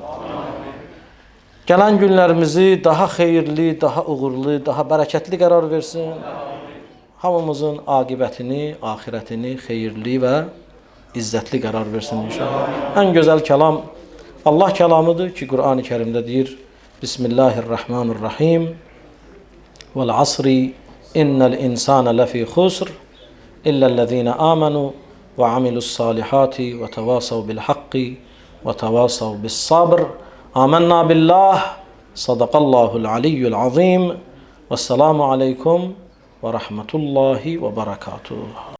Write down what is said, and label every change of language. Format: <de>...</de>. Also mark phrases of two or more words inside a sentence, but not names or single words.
<az>Gələn günlərimizi daha xeyirli, daha uğurlu, daha bərəkətli qərar versin. Hamımızın aqibətini, axirətini xeyirli və izzətli qərar versin inşallah. Ən gözəl kəlam Allah kəlamıdır ki, Qur'an-ı Kərimdə deyir: Bismillahirrahmanirrahim.</az> <ar>والعصر إن الإنسان لفي خسر إلا الذين آمنوا وعملوا الصالحات وتواصوا بالحق وتواصوا بالصبر. آمنا بالله. صدق الله العلي العظيم. والسلام عليكم ورحمة الله وبركاته.</ar>